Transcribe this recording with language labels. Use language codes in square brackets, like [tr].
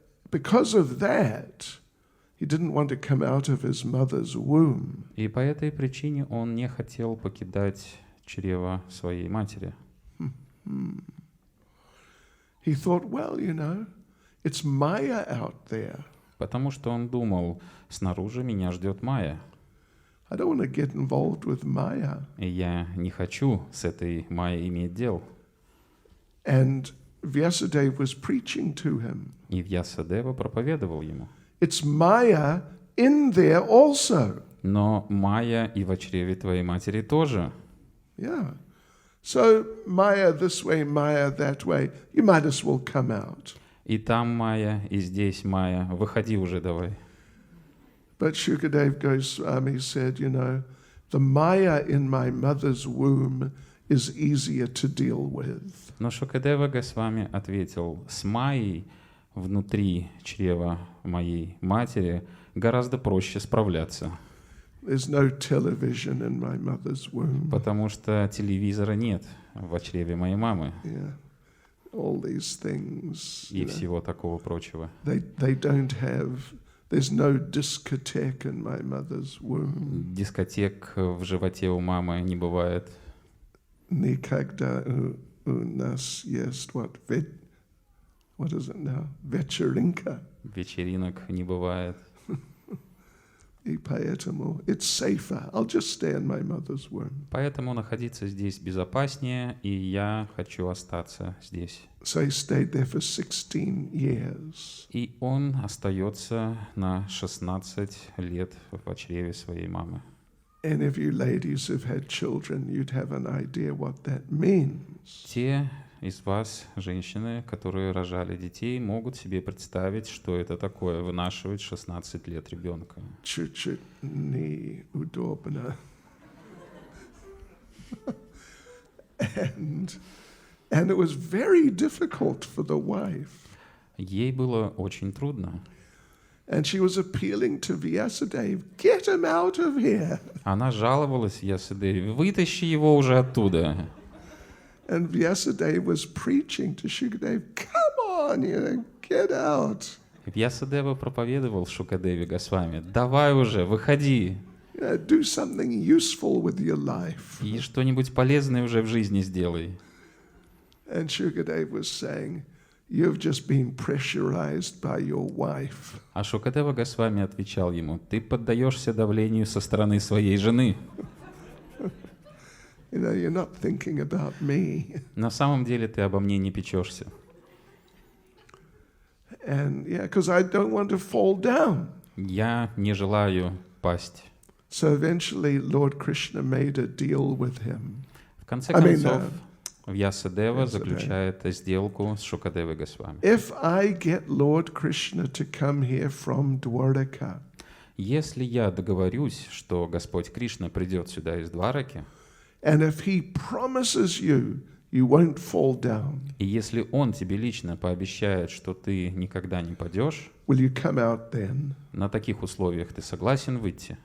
[en] Because of that, he didn't want to come out of his mother's womb. [ru] И по этой причине он не хотел покидать чрево своей матери. [en] He thought, well, it's Maya out there. [ru] Потому что он думал, снаружи меня ждет Майя. [en] I don't want to get involved with Maya. [ru] И я не хочу с этой Майей иметь дел. [en] And Vyasadeva was preaching to him. [ru] И Вьясадева проповедовал ему. [en] It's Maya in there also. [ru] Но Майя и в чреве твоей матери тоже. [en] Yeah. So Maya this way, Maya that way. You might as well come out. [ru] И там Майя, и здесь Майя. Выходи уже давай. [en] But Shukadev Goswami said, the Maya in my mother's womb is easier to deal with. [ru] Но Шукадева Госвами ответил, с Майей внутри чрева моей матери гораздо проще справляться. [en] There's no television in my mother's womb. [ru] Потому что телевизора нет в чреве моей мамы. [en] Yeah. All these things. [ru] И всего такого прочего. [en] They don't have. There's no discotheque in my mother's womb. [ru] Дискотек в животе у мамы не бывает. Никогда у нас есть [en] what is it now? [ru] Вечеринка. Вечеринок не бывает. И поэтому [en] it's safer. I'll just stay in my mother's womb. [ru] Поэтому находиться здесь безопаснее, и я хочу остаться здесь. [en] So he stayed there for 16 years. [ru] И он остается на 16 лет в чреве своей мамы. [en] Any of you ladies who've had children, you'd have an idea what that means. [ru] Те из вас, женщины, которые рожали детей, могут себе представить, что это такое вынашивать 16 лет ребенка. Чуть-чуть неудобно. [en] And it was very difficult for the wife. [ru] Ей было очень трудно. [en] And she was appealing to Vyasadeva, get him out of here. [ru] Она жаловалась Вьясадеве, вытащи его уже оттуда. [en] And Vyasadeva was preaching to Shukadeva, come on, get out. [ru] Вьясадева проповедовал Шукадеве Госвами, давай уже, выходи. [en] Do something useful with your life. [ru] И что-нибудь полезное уже в жизни сделай. [en] And Shukadeva was saying, you've just been pressurized by your wife. [ru] А Шукадева Госвами отвечал ему, ты поддаешься давлению со стороны своей жены. [en] You're not thinking about me. [ru] На самом деле ты обо мне не печешься. [en] And because I don't want to fall down. [ru] Я не желаю пасть. [en] So eventually Lord Krishna made a deal with him. [ru] В конце концов, Вьясадева заключает сделку с Шукадевой Госвами. [en] If I get Lord Krishna to come here from Dwaraka, [ru] если я договорюсь, что Господь Кришна придет сюда из Двараки, [en] and if he promises you won't fall down, [ru] и если Он тебе лично пообещает, что ты никогда не падешь, [en] will you come out then? [ru] на таких условиях ты согласен выйти?